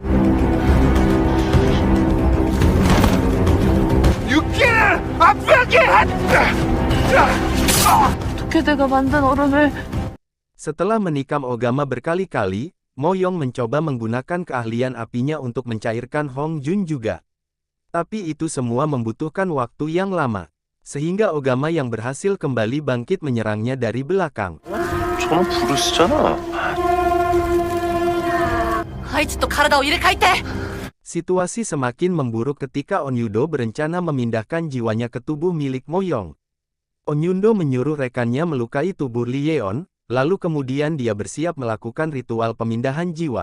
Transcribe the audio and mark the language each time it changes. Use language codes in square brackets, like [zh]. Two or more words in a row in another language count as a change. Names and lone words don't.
[id] Setelah menikam Ogama berkali-kali, Mo Young mencoba menggunakan keahlian apinya untuk mencairkan Hong Jun juga. Tapi itu semua membutuhkan waktu yang lama. Sehingga Ogama yang berhasil kembali bangkit menyerangnya dari belakang. [ko] 저는 불을 쓰잖아. [id] Situasi semakin memburuk ketika On Yudo berencana memindahkan jiwanya ke tubuh milik Mo Young. On Yudo menyuruh rekannya melukai tubuh Lee Yeon, lalu kemudian dia bersiap melakukan ritual pemindahan jiwa.